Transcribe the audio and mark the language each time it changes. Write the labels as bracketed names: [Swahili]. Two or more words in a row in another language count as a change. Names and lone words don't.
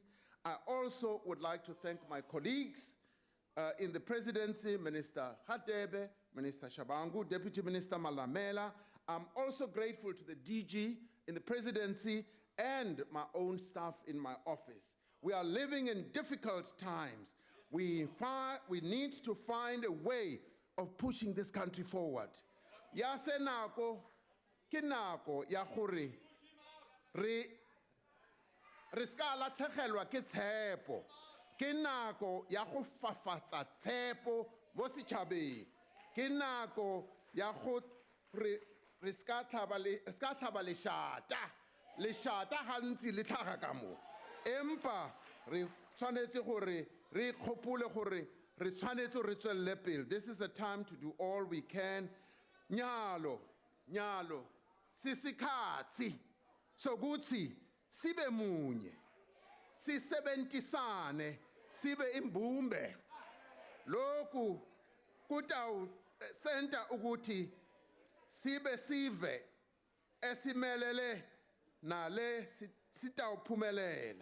[English] I also would like to thank my colleagues in the Presidency, Minister Hadebe, Minister Shabangu, Deputy Minister Malamela. I'm also grateful to the DG in the Presidency and my own staff in my office. We are living in difficult times. We need to find a way of pushing this country forward. [Tswana] Ya senako, kinako ya hore, re ska latlhegelwa ke tshepo. Ke nako ya go fafatsa tshepo mo setšhabeng. Ke nako ya go re ska tlhaba lešata. Lešata gantsi le tlhaga ka mo. Empa re tshwanetse gore re kgopole gore re tshwanetse re tswelele pele. [English] This is a time to do all we can. [Swati] Nyalo sisikhatsi sokuthi sibe munye, sisebentisane, sibe imbumbe. Lokhu kutawu senta ukuthi sive esimelele nale sitawuphumelela.